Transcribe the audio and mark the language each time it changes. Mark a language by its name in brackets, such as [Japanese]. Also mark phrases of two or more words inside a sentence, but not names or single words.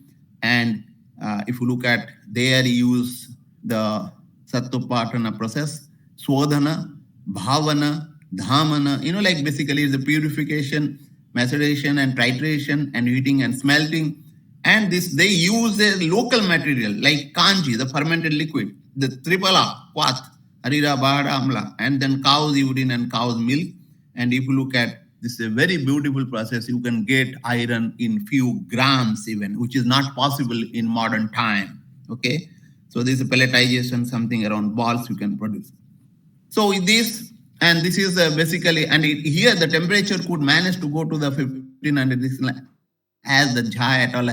[English] And if you look at, there use the Sattopatana process, [Sanskrit] Swadhana, Bhavana, Dhamana, [English] like basically it's the purification, maceration and titration and heating and smelting. And they use a local material like kanji, the fermented liquid, the [Sanskrit] tripala, quath, harira, bahara, [English] amla, and then cow's urine and cow's milk. And if you look at, this is a very beautiful process. You can get iron in few grams even, which is not possible in modern time. Okay. So this is pelletization, something around balls you can produce. So this is basically, and here the temperature could manage to go to the 1500, as the Jha et al.